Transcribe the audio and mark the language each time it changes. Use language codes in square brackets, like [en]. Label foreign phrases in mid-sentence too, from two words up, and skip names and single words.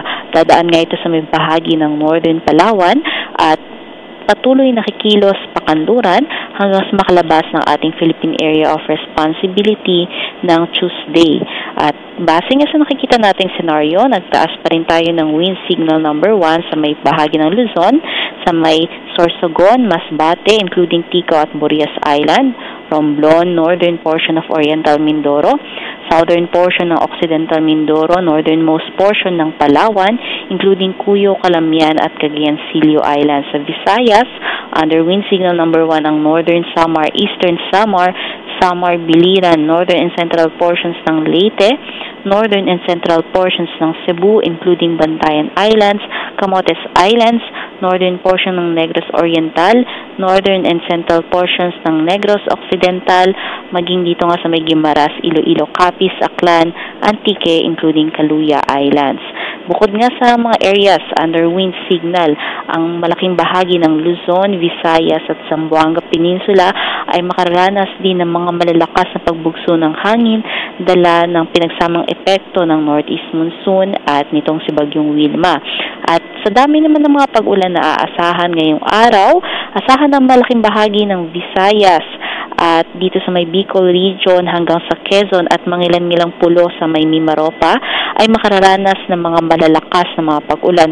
[tl] Dadaan nga ito sa may bahagi ng Northern Palawan at patuloy nakikilos pakanluran hanggang sa makalabas ng ating [en] Philippine Area of Responsibility [tl] ng Tuesday. At base nga sa nakikita nating senaryo, nagtaas pa rin tayo ng [en] wind signal number 1 [tl] sa may bahagi ng Luzon, sa may Sorsogon, Masbate, including Ticao at Burias Island, Romblon, [en] northern portion of Oriental Mindoro, southern portion ng Occidental Mindoro, northernmost portion ng Palawan, including Cuyo, Calamian at Cagayan Silio Islands. [tl] Sa Visayas, [en] under wind signal number 1 [tl] ang northern Samar, eastern Samar, Samar, Biliran, [en] northern and central portions [tl] ng Leyte, [en] northern and central portions [tl] ng Cebu, including Bantayan Islands, Camotes Islands, [en] northern portion [tl] ng Negros Oriental, [en] northern and central portions [tl] ng Negros Occidental, maging dito nga sa may Guimaras, Iloilo, Capiz, Aklan, Antique, including Caluya Islands. Bukod nga sa mga [en] areas under wind signal, [tl] ang malaking bahagi ng Luzon, Visayas at Zamboanga Peninsula ay makararanas din ng mga malalakas na pagbugso ng hangin, dala ng pinagsamang epekto ng [en] northeast monsoon [tl] at nitong si Bagyong Wilma. At sa dami naman ng mga pag-ulan na aasahan ngayong araw, asahan ng malaking bahagi ng Visayas at dito sa may Bicol region hanggang sa Quezon at mangilan-ngilang pulo sa may Mimaropa ay makararanas ng mga malalakas na mga pag-ulan.